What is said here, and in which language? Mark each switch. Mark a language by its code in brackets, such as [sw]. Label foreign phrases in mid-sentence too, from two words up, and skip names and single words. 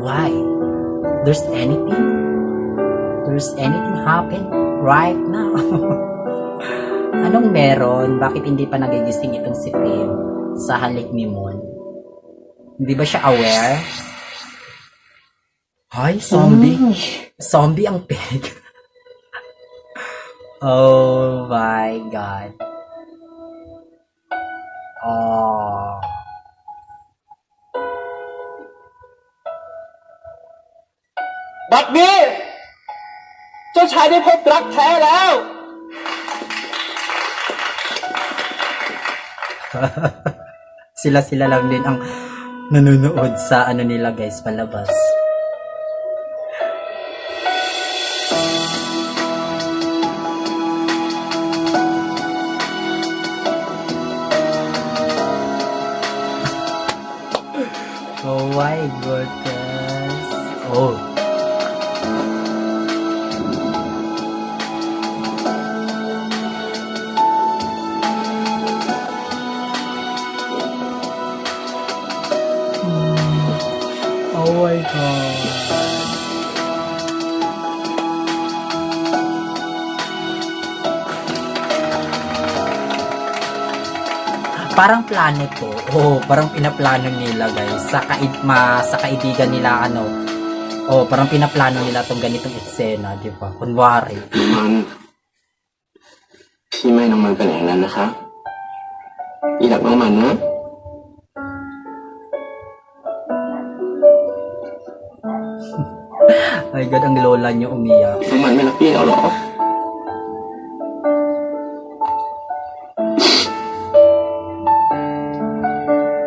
[en] Why? There's anything happen right now? [tl] Anong meron? Bakit hindi pa nagigising itong si Tim sa halik ni Mon? Hindi ba siya aware? Ay, zombie. Zombie ang pig. [en] Oh my God. Oh. [th] บัดนี้เจ้าชายได้พบรักแท้แล้ว [tl] Sila lang din ang nanonood sa ano nila guys, palabas. [en] Oh my goodness. Oh. Oh my God. [tl] Parang plano to. Oh, parang pinaplano nila guys. Sa kaibigan nila ano. Oh, parang pinaplano nila tong ganitong eksena, di ba? Kunwari. [th] พี่ไม่น้องมันเป็นอย่างนั้นนะคะอีหลักน้องมันนะ [tl] Ay God, ang lola niyo umiyak. [th] น้องมันไม่รักพี่เราหรอ Oh